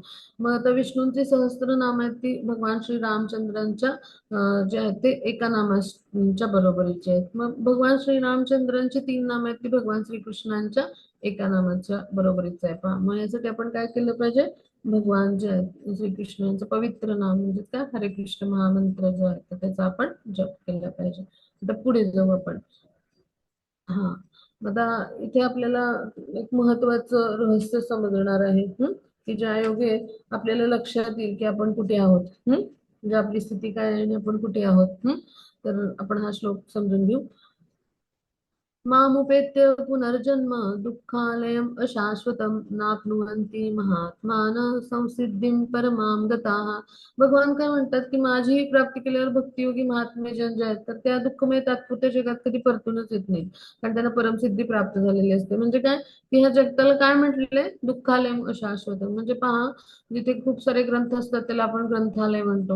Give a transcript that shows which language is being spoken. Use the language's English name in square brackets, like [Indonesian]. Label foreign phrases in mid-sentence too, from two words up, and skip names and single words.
[Marathi] मग आता विष्णूंची सहस्त्र नाम आहेत ती भगवान श्री रामचंद्रांच्या जे आहेत ते एका नामाच्या बरोबरीचे आहेत. मग भगवान श्री रामचंद्रांची 3 नाम आहेत ती भगवान श्रीकृष्णांच्या एका नामाच्या बरोबरीचं आहे. पहा, मग यासाठी आपण काय केलं पाहिजे, भगवान जे आहेत श्रीकृष्णांचं पवित्र नाम म्हणजे त्या हरे कृष्ण महामंत्र जो आहे तर त्याचा आपण जप केला पाहिजे. आता पुढे जाऊ आपण. हा, आता इथे आपल्याला एक महत्वाचं रहस्य समजणार आहे, की ज्या योगे आपल्याला लक्षात येईल की आपण कुठे आहोत, म्हणजे आपली स्थिती काय आहे आणि आपण कुठे आहोत. तर आपण हा श्लोक समजून घेऊ. [Sanskrit] मामुपेत्य पुनर्जन्म दुःखालयम् अशाश्वतं नाप्नुवन्ति महात्मानः संसिद्धिं परमां गताः. [Marathi] भगवान काय म्हणतात की माझी ही प्राप्ती केल्यावर भक्तियोगी महात्मे जन जे आहेत तर त्या दुःखमय तात्पुरत्या जगात कधी परतूनच येत नाही, कारण त्यांना परमसिद्धी प्राप्त झालेली असते. म्हणजे काय की ह्या जगताला काय म्हटलेलं, [Sanskrit] दुःखालयम् अशाश्वतम्. [Marathi] म्हणजे पहा, जिथे खूप सारे ग्रंथ असतात त्याला आपण ग्रंथालय म्हणतो.